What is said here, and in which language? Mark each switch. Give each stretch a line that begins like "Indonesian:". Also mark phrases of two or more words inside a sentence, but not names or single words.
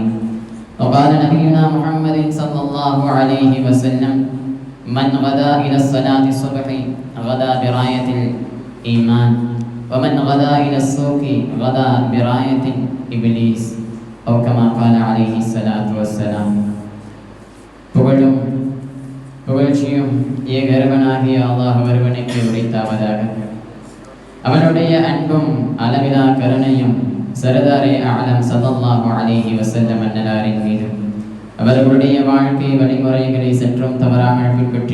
Arabic: وقال نبينا محمد صلى الله عليه وسلم من غدا إلى الصلاة الصبح غدا براية الإيمان ومن غدا إلى السوق غدا براية إبليس أو كما قال عليه الصلاة والسلام.
Tamil: புகழும் புகழ்ச்சியும் ஏகர்வனாகிய அல்லாஹ் ஒருவனுக்கு உரித்தாவதாக. அவனுடைய அன்பும் அளவிலா கருணையும்
Urdu: سردارِ عالم
Arabic: صلى الله عليه وسلم
Tamil: அன்னலாரின் மீது அவர்களுடைய வாழ்க்கை வழிமுறைகளை சற்றும் தவறாமல் பின்பற்றி